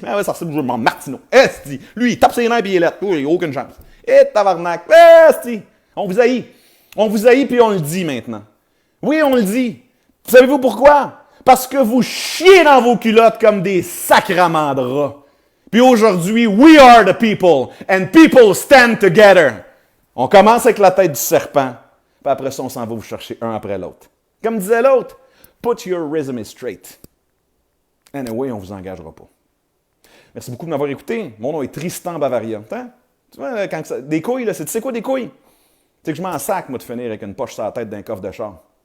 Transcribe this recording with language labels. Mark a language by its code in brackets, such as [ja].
[fr] Ben ouais, ça ressemble toujours à Martineau. Esti. Lui, il tape ses nerfs et il est lettre. Oui, il a aucune chance. Et tabarnak. Esti. On vous haït. On vous haït puis on le dit maintenant. Oui, on le dit. Savez-vous pourquoi? Parce que vous chiez dans vos culottes comme des sacraments de rats. Puis aujourd'hui, [en] we are the people, and people stand together. [fr] On commence avec la tête du serpent, puis après ça, on s'en va vous chercher un après l'autre. Comme disait l'autre, [en] put your resume straight. [fr] Anyway, on ne vous engagera pas. Merci beaucoup de m'avoir écouté. Mon nom est Tristan Bavaria. Hein? Tu vois, quand ça... des couilles, là, tu sais quoi des couilles? C'est que je m'en sac, moi, de finir avec une poche sur la tête d'un coffre de char.